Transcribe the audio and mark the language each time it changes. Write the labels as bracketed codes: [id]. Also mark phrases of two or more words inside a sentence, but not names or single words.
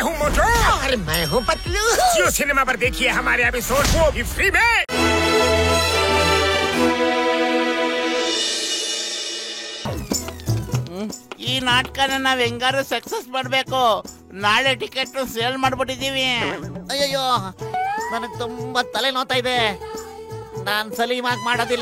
[hi] मोटू और मैं हूँ पतलू। जियो सिनेमा पर देखिए हमारे एपिसोड को भी फ्री में। [kn] ಈ ನಾಟಕನ ನಾವ್ ಹೆಂಗಾರು ಸಕ್ಸಸ್ ಮಾಡ್ಬೇಕು. ನಾಳೆ ಟಿಕೆಟ್ ಸೇಲ್ ಮಾಡ್ಬಿಟ್ಟಿದೀವಿ. ಅಯ್ಯಯ್ಯೋ, ನನಗೆ ತುಂಬಾ ತಲೆ ನೋತಾ ಇದೆ. ನಾನ್ ಸಲೀಮಾಗಿ ಮಾಡೋದಿಲ್ಲ.